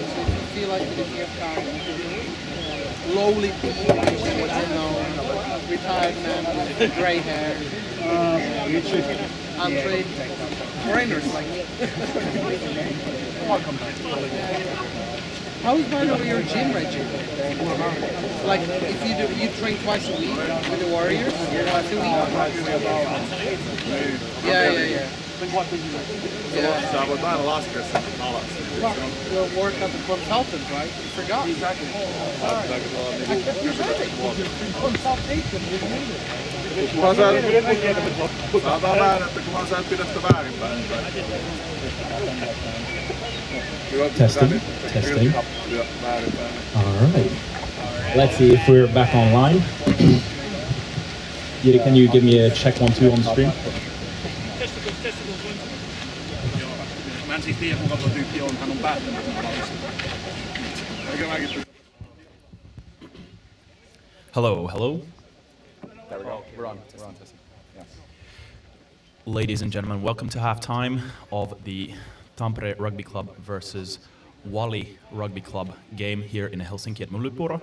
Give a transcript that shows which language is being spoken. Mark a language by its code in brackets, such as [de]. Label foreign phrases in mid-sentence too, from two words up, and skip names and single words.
[en] So if you feel like it, if you have time, lowly people, you know, retired man with grey hair, untrained foreigners like me. How's, by the way, your gym regime? Like, if you train twice a week with the Warriors, twice a week? Yeah. [fi] Sä voit aina laskea sen alas. [en] You'll work as a consultant, right? You forgot. Exactly. I kept you consultation is needed. [fi] Sanotaan vähän, että kunhan sä et pidä sitä väärinpäin. [en] Testing. All right. Let's see if we're back online. Jiri, can you give me a check 1, 2 on the screen? [fi] Hän siis tiedä kuka tuo tyyppi on, hän on päättänyt sen palausta. Eikä mäkin. [en] Hello, hello. There we go. We're on. Yes. Ladies and gentlemen, welcome to halftime of the Tampere Rugby Club versus WaLi Rugby Club game here in Helsinki at Myllypuro.